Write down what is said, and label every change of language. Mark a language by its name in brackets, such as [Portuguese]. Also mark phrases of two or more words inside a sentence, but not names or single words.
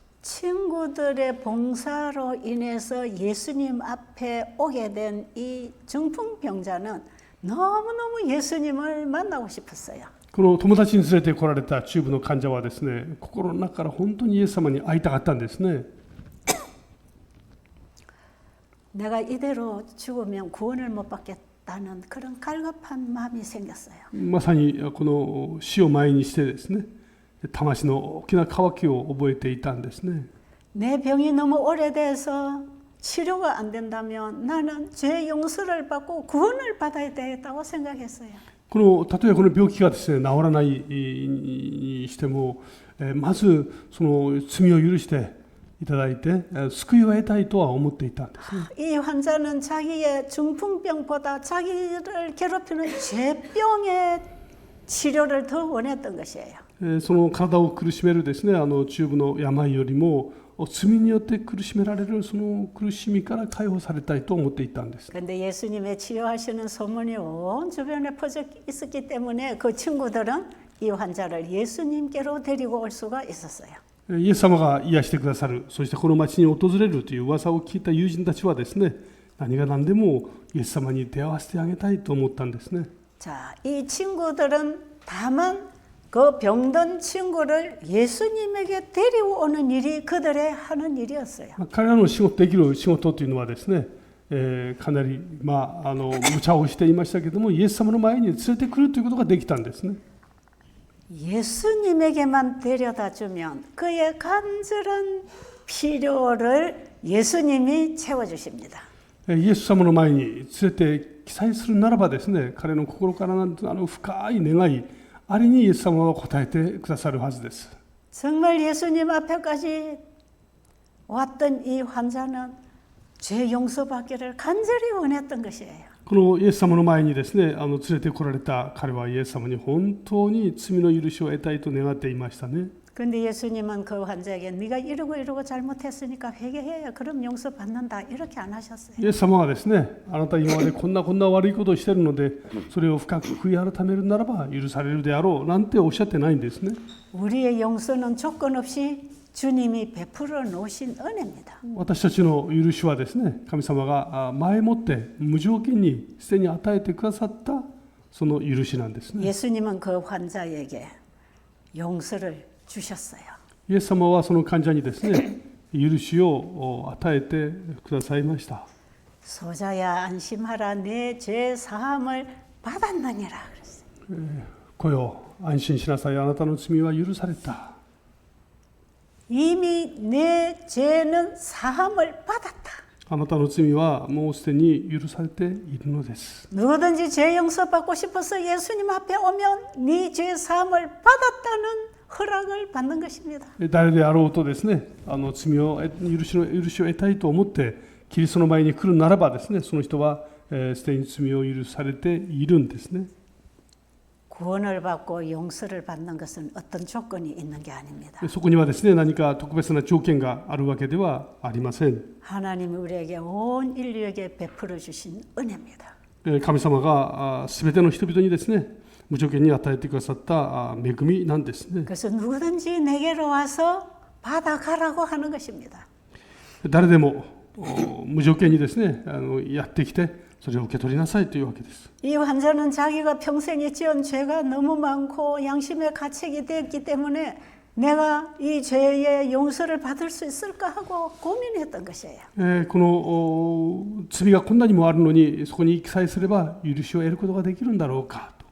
[Korean] 친구들의 봉사로 인해서 예수님 앞에 오게 된 이 중풍병자는 너무너무 예수님을 만나고 싶었어요. [Japanese] この友達に連れて来られた中部の患者はですね、心の中から本当にイエス様に会いたかったんですね。 [Korean] 내가 이대로 죽으면 구원을 못 받겠다는 그런 갈급한 마음이 생겼어요. [Japanese] まさにこの死を前にしてですね、魂の大きな渇きを覚えていたんですね。 [Korean] 내 병이 너무 오래돼서 치료가 안 된다면 나는 죄 용서를 받고 구원을 받아야 되겠다고 생각했어요. [Japanese] 例えばこの病気がですね、治らないにしても、まずその罪を許していただいて救いを得たいとは思っていたんですね。 [Korean] 이 환자는 자기의 중풍병보다 자기를 괴롭히는 죄병의 치료를 더 원했던 것이에요. [Japanese] その体を苦しめるですね、中部の病よりも罪によって苦しめられるその苦しみから解放されたいと思っていたんです。 [Korean] 그런데 예수님의 치료하시는 소문이 온 주변에 퍼져 있었기 때문에 그 친구들은 이 환자를 예수님께로 데리고 올 수가 있었어요. [Japanese] イエス様が癒してくださる、そしてこの町に訪れるという噂を聞いた友人たちはですね、何が何でもイエス様に出会わせてあげたいと思ったんですね。 [Korean] 자, 이 친구들은 다만 그 병든 친구를 예수님에게 데려오는 일이 그들의 하는 일이었어요. [Japanese] 彼らの仕事できる仕事というのはですね、かなり、無茶をしていましたけども、イエス様の前に連れてくるということができたんですね。 [Korean] 예수님에게만 데려다 주면 그의 간절한 필요를 예수님이 채워주십니다. [Japanese] イエス様の前に連れて記載するならばですね、彼の心からの深い願い、あれにイエス様は答えてくださるはずです。 [Korean] 정말 예수님 앞에까지 왔던 이 환자는 죄 용서받기를 간절히 원했던 것이에요. [Japanese] このイエス様の前にですね、連れてこられた彼はイエス様に本当に罪の許しを得たいと願っていましたね。 [Korean] 근데 예수님은 그 환자에게 네가 이러고 잘못했으니까 회개해야 그럼 용서받는다 이렇게 안 하셨어요. [Japanese] イエス様はですね、あなた今までこんな悪いことをしているので、それを深く悔い改めるならば許されるであろうなんておっしゃってないんですね。 [Korean] 우리의 용서는 조건 없이 주님이 베풀어 놓으신 은혜입니다. [Japanese] 私たちの許しはですね、神様が前もって無条件にすでに与えてくださったその許しなんですね。 [Korean] 예수님은 그 환자에게 용서를 주셨어요. [Japanese] イエス様はその患者にですね、許しを与えてくださいました。 [Korean] 소자야 안심하라 내 죄 사함을 받았느니라 그랬어요. [Japanese] 来よ、安心しなさい、あなたの罪は許された。 [Korean] 이미 내 죄는 사함을 받았다. [Japanese] あなたの罪はもうすでに許されているのです。 [Korean] 누구든지 죄 용서받고 싶어서 예수님 앞에 오면 네 죄 사함을 받았다는 허락을 받는 것입니다. [Japanese] 誰であろうとですね、罪を許しを得たいと思ってキリストの前に来るならばですね、その人はすでに罪を許されているんですね。 [Korean] 구원을 받고 용서를 받는 것은 어떤 조건이 있는 게 아닙니다. [Japanese] そこにはですね、何か特別な条件があるわけではありません。 [Korean] 하나님이 우리에게 온 인류에게 베풀어 주신 은혜입니다. [Japanese] 神様がすべての人々にですね、無条件に与えてくださった恵みなんですね。 [Korean] 그래서 누구든지 내게로 와서 받아가라고 하는 것입니다. [Japanese] 誰でも無条件にですね、やってきてそれを受け取りなさいというわけです。 [Korean] 이 환자는 자기가 평생에 지은 죄가 너무 많고 양심의 가책이 됐기 때문에 내가 이 죄의 용서를 받을 수 있을까 하고 고민했던 것이에요. [Japanese] この罪がこんなにもあるのにそこに記載すれば許しを得ることができるんだろうかと。